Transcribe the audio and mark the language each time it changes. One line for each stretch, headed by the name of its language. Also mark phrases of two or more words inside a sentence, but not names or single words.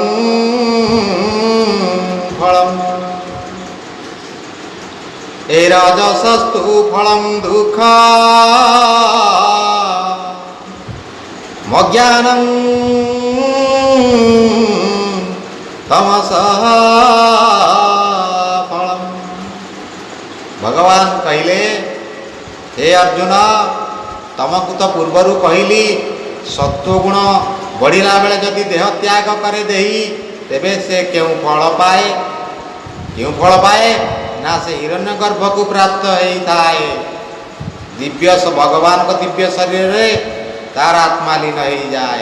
Sanskrit: फलम् राजसस्तु फलं दुःखा मज्ञानं तमसः फलम्।
Odia: ଭଗବାନ କହଲେ ହେ ଅର୍ଜୁନ ତମକୁ ତ ପୂର୍ବରୁ କହିଲି ସତ୍ୱଗୁଣ ବଢ଼ିଲା ବେଳେ ଯଦି ଦେହ ତ୍ୟାଗ କରେ ଦେହି, ତେବେ ସେ କେଉଁ ଫଳ ପାଏ? କେଉଁ ଫଳ ପାଏ? ନା ସେ ହିରଣ୍ୟ ଗର୍ଭକୁ ପ୍ରାପ୍ତ ହେଇଥାଏ। ଦିବ୍ୟ ଭଗବାନଙ୍କ ଦିବ୍ୟ ଶରୀରରେ ତାର ଆତ୍ମା ଲୀନ ହେଇଯାଏ।